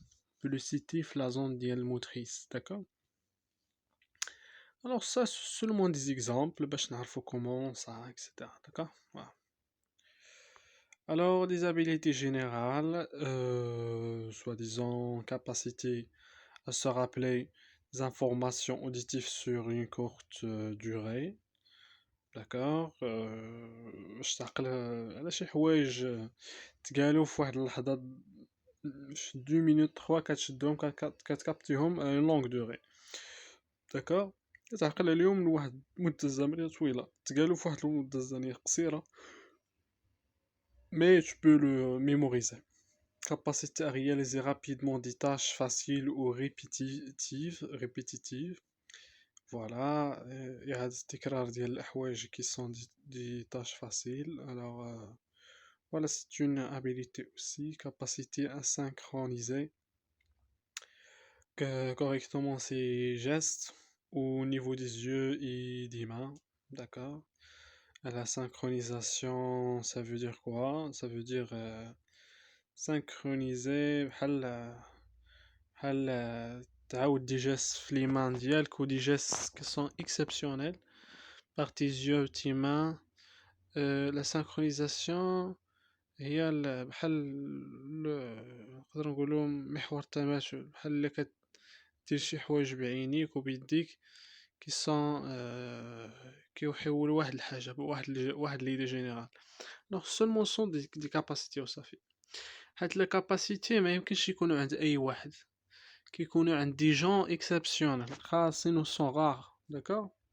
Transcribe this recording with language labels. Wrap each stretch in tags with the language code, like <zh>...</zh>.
<fr>On peut le citer في la zone ديال motrice, d'accord? Alors ça, c'est seulement des exemples</fr> <ar>باش نعرفوا</ar> <fr>comment ça, etc. D'accord? Voilà. Alors, des habilités générales, soi-disant capacité à se rappeler des informations auditives sur une courte durée. D'accord?</fr> <ar>باش تعقل على شي حوايج تقالوا في واحد اللحظة في 2 minutes 3 كتشدهم كتكابتيهم</ar> <fr>une longue durée. D'accord?</fr> <ar>كتعقل عليهم لواحد المدة زمنية طويلة تقالوا في واحد المدة زمنية قصيرة.</ar> <fr>Mais tu peux le mémoriser. Capacité à réaliser rapidement des tâches faciles ou répétitives. Voilà. Il y a des</fr> <ar>تكرار ديال الحوايج</ar> <fr>qui sont des tâches faciles. Alors, voilà, c'est une habilité aussi. Capacité à synchroniser correctement ses gestes au niveau des yeux et des mains. D'accord? La synchronisation, ça veut dire quoi? Ça veut dire synchroniser</fr> <ar>بحال تعاود دي</ar> <fr>gestes في les mains ديالك ou des gestes qui sont exceptionnels par tes yeux tes mains.</fr> <ar>La synchronisation هي بحال نقدر نقولوا محور التماثل بحال اللي كدير شي حوايج بعينيك وبيديك</ar> <fr>qui sont</fr> <ar>كيوحيو لواحد الحاجة واحد</ar> <fr>l'idée générale. Donc seulement sont des capacités وصافي.</fr> <ar>حيت les capacités ما يمكنش يكونوا عند أي واحد. كيكونوا عند</ar> <fr>des gens exceptionnels</fr> <ar>خاصين و</ar> <fr>sont rares. D'accord?</fr>